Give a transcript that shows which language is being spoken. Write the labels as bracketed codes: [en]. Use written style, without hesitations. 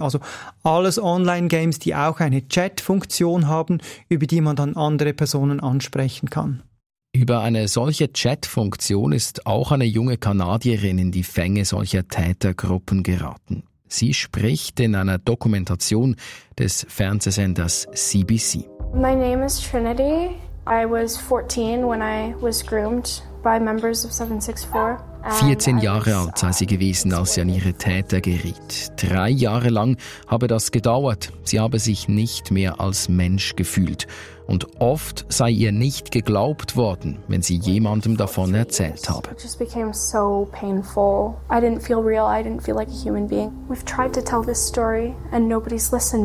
[de] Also alles Online-Games, die auch eine Chat-Funktion haben, über die man dann andere Personen ansprechen kann. Über eine solche Chat-Funktion ist auch eine junge Kanadierin in die Fänge solcher Tätergruppen geraten. Sie spricht in einer Dokumentation des Fernsehsenders CBC. [en] My name is Trinity. I was 14 when I was groomed by members of 764. [de] 14 Jahre alt sei sie gewesen, als sie an ihre Täter geriet. 3 Jahre lang habe das gedauert. Sie habe sich nicht mehr als Mensch gefühlt. Und oft sei ihr nicht geglaubt worden, wenn sie jemandem davon erzählt habe. [en] It just became so painful. I didn't feel real. I didn't feel like a human being. We've tried to tell this story and nobody's listened.